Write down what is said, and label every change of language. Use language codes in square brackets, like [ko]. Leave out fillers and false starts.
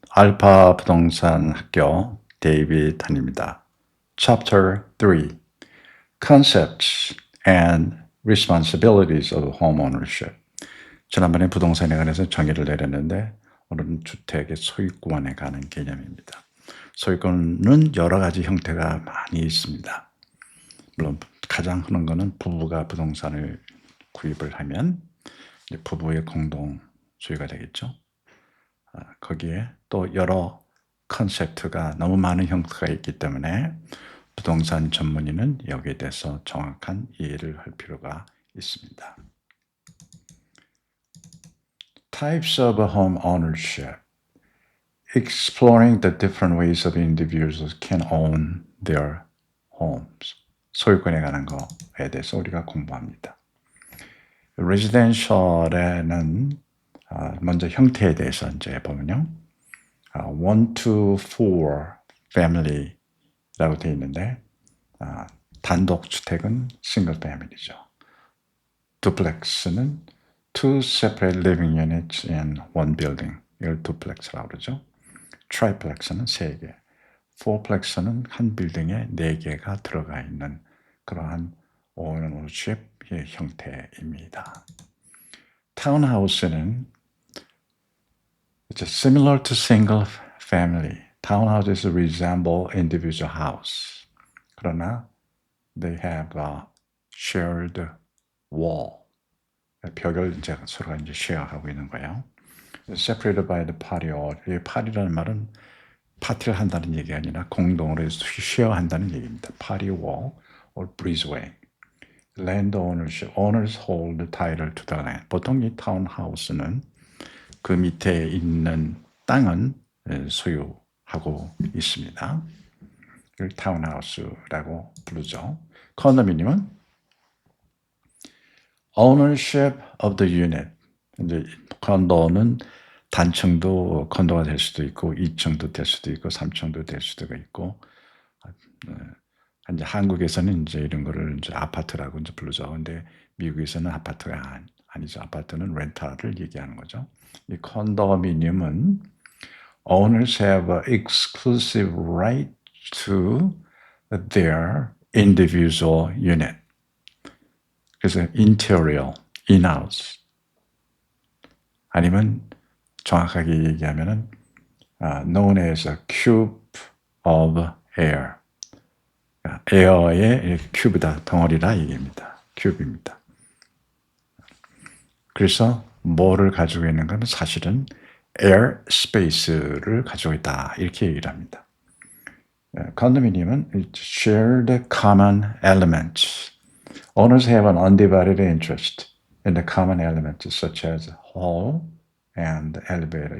[ko] 알파 부동산 학교 데이빗 한입니다. [en] Chapter 3 Concepts and Responsibilities of Homeownership. [ko] 지난번에 부동산에 관해서 정의를 내렸는데 오늘은 주택의 소유권에 관한 개념입니다. 소유권은 여러 가지 형태가 많이 있습니다. 물론 가장 흔한 거는 부부가 부동산을 구입을 하면 이제 부부의 공동 소유가 되겠죠. 거기에 또 여러 컨셉트가 너무 많은 형태가 있기 때문에 부동산 전문의는 여기에 대해서 정확한 이해를 할 필요가 있습니다. [en] Types of home ownership. Exploring the different ways of individuals can own their homes. [ko] 소유권에 관한 거에 대해서 우리가 공부합니다. 레지덴셜에는 먼저 형태에 대해서 이제 보면요. [en] 1 to 4 family [ko] 라고 되어 있는데 단독주택은 싱글 패밀리죠. 두플렉스는 [en] two separate living units in one building. [ko] 이걸 두플렉스라고 그러죠. 트라이플렉스는 3개. 포플렉스는 한 빌딩에 4개가 들어가 있는 그러한 오너십의 형태입니다. 타운하우스는 [en] It's similar to single family. Townhouses resemble individual house. [ko] 그러나 [en] they have a shared wall. [ko] 벽을 이제 서로가 이제 쉐어하고 있는 거예요. [en] Separated by the patio. [ko] 이 patio라는 말은 파티를 한다는 얘기가 아니라 공동으로 쉐어한다는 얘기입니다. [en] Patio wall or breezeway. Land ownership. Owners hold the title to the land. [ko] 보통 이 타운하우스는 그 밑에 있는 땅은 소유하고 있습니다. 이걸 타운하우스라고 부르죠. 컨도미니엄은 [en] ownership of the unit. [ko] 이제 컨도는 단층도 컨도가 될 수도 있고 2층도 될 수도 있고 3층도 될 수도 있고 이제 한국에서는 이제 이런 거를 이제 아파트라고 이제 부르죠. 근데 미국에서는 아파트가 아니죠. 아파트는 렌탈을 얘기하는 거죠. 이 컨도미니엄은 [en] owners have an exclusive right to their individual unit. [ko] 그래서 [en] interior, in-house. [ko] 아니면 정확하게 얘기하면은 [en] known as a cube of air. [ko] 에어의 큐브다, 덩어리라 얘기입니다. 큐브입니다. 그래서 뭐를 가지고 있는 건 사실은 air space를 가지고 있다 이렇게 얘기를 합니다. 컨도미니엄은 [en] shared common elements. Owners have an undivided interest in the common elements such as hall and elevator.